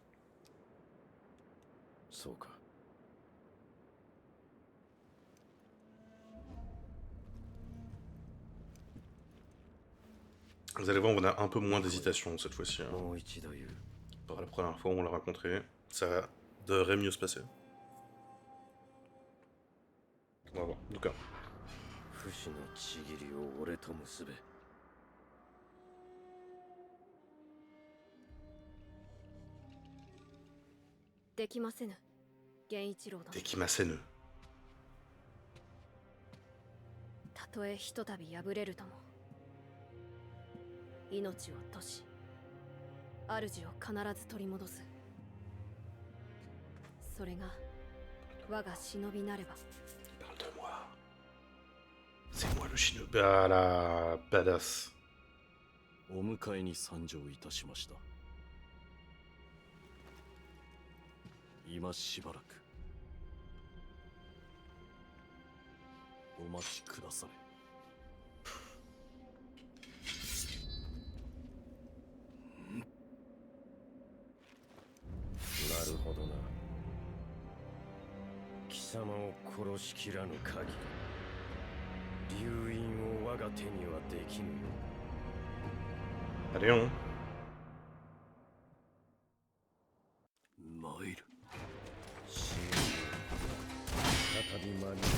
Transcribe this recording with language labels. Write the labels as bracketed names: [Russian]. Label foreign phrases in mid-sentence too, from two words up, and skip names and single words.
[Japanese] そうか。 [French] Vous allez voir, on a un peu moins d'hésitation cette fois-ci. Hein. Par la première fois où on l'a rencontré, ça devrait mieux se passer. On va voir, en tout cas. [Japanese] できませぬ、源一郎殿。できませぬ。たとえひとたび敗れるとも、命を賭し、主を必ず取り戻す。それが我が忍びなれば。 [French] Parle de moi. C'est moi le shinobi. Ah la badass. [Japanese] お迎えに参上いたしました。今しばらくお待ちくだされ。なるほどな。貴様を殺しきらぬ限り、流因を我が手にはできぬよ。 [French] Allez, on. [Japanese] 参る。死ぬ。再び間に合おう。